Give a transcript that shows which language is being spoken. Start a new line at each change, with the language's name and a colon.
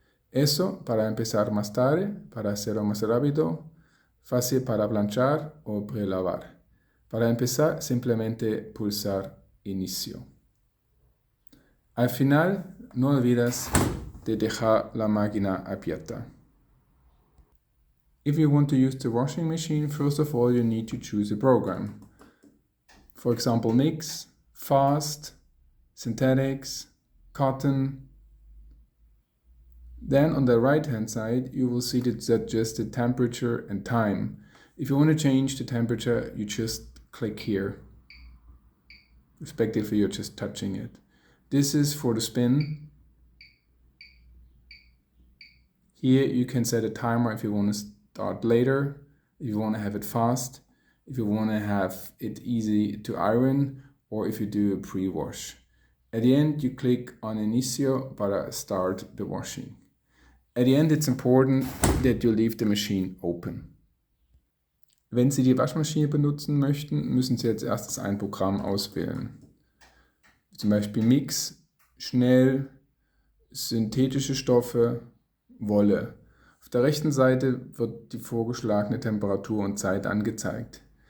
Spanish: Eso para empezar más tarde, para hacerlo más rápido, fácil para planchar o prelavar. Para empezar, simplemente pulsar inicio. Al final, no olvides de dejar la máquina abierta.
English: If you want to use the washing machine, first of all you need to choose a program. For example, mix, fast, synthetics, cotton. Then on the right hand side you will see that just the temperature and time. If you want to change the temperature, you just click here. Respectively, you're just touching it. This is for the spin. Here you can set a timer if you want to start later, if you want to have it fast, if you want to have it easy to iron, or if you do a pre-wash. At the end you click on Inicio para start the washing. At the end it's important that you leave the machine open.
German: Wenn Sie die Waschmaschine benutzen möchten, müssen Sie als erstes ein Programm auswählen. Zum Beispiel Mix, schnell, synthetische Stoffe, Wolle. Auf der rechten Seite wird die vorgeschlagene Temperatur und Zeit angezeigt.